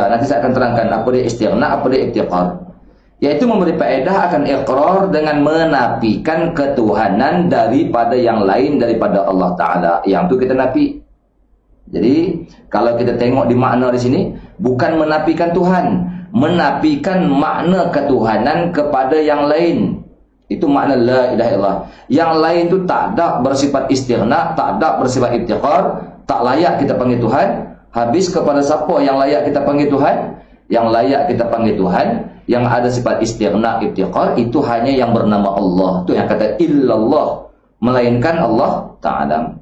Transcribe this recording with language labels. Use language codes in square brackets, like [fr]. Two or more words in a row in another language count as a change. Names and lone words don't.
[ms] Nanti saya akan terangkan apa dia istighna, apa dia iftiqar. Iaitu memberi faedah akan iqrar dengan menafikan ketuhanan daripada yang lain daripada Allah Ta'ala. Yang tu kita nafi. Jadi kalau kita tengok di makna di sini, bukan menafikan Tuhan, menafikan makna ketuhanan kepada yang lain. Itu makna [ar] لا إله إلا الله. [ms] Yang lain tu tak ada bersifat istighna, tak ada bersifat iftiqar, tak layak kita panggil Tuhan. Habis kepada siapa yang layak kita panggil Tuhan? Yang layak kita panggil Tuhan yang ada sifat istighna, iftiqar, itu hanya yang bernama Allah. Itu yang kata illallah, melainkan Allah Ta'ala.